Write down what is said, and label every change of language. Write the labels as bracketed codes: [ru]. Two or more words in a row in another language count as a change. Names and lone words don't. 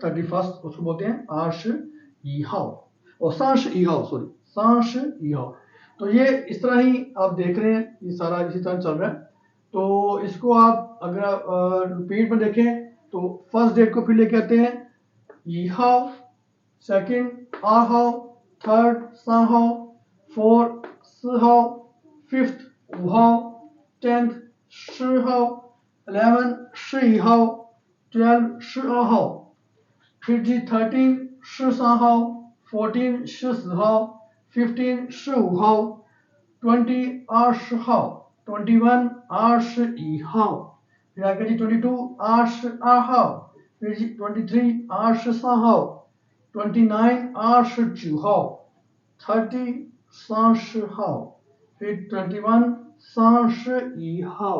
[hi] 31 उसको बोलते हैं 21号और 31号, सॉरी 31号। तो ये इस तरह ही आप देख रहे हैं, ये सारा इसी तरह चल रहा है। तो इसको आप अगर रिपीट में देखें तो [en] first date [hi] को फिर लेके आते हैं 1 号, सेकंड 2 号, थर्ड 3号, फोर्थ 4号, फिफ्थ 5号, 10th 10号, 11 11号, 12 12号, फिर जी 13 13 号, 14 14号, 15 15号, 20 20号, 21 21号, फिर आगे जी 22 22号, फिर जी 23 23 号, 29 29号, 30 30号, फिर 21 31号।